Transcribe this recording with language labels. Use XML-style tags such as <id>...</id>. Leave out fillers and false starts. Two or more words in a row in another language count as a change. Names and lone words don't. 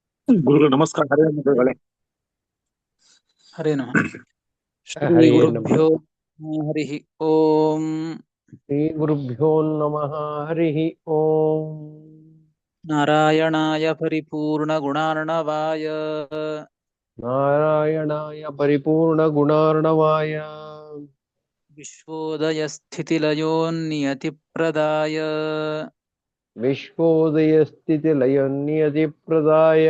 <kn>ಗುರುಗಳು ನಮಸ್ಕಾರ. ಹರೇ ಗುರುಗಳೇ.</kn> <sa>ಹರೇ ನಮಃ. ಶ್ರೀ ಹರೇ ಗುರುಭ್ಯೋ ಹರಿ ಓಂ. ಶ್ರೀ ಗುರುಭ್ಯೋ ನಮಃ. ಹರಿ ಓಂ. ನಾರಾಯಣಾಯ ಪರಿಪೂರ್ಣ ಗುಣಾರ್ಣವಾಯ ನಾರಾಯಣಾಯ ಪರಿಪೂರ್ಣ ಗುಣಾರ್ಣವಾಯ ವಿಶ್ವೋದಯ ಸ್ಥಿತಿಲಯೋನ್ನಿಯತಿ ಪ್ರದಾಯ ವಿಶ್ವೋದಯ ಸ್ಥಿತಿ ಲಯ ನಿಯತಿ ಪ್ರದಾಯ</sa>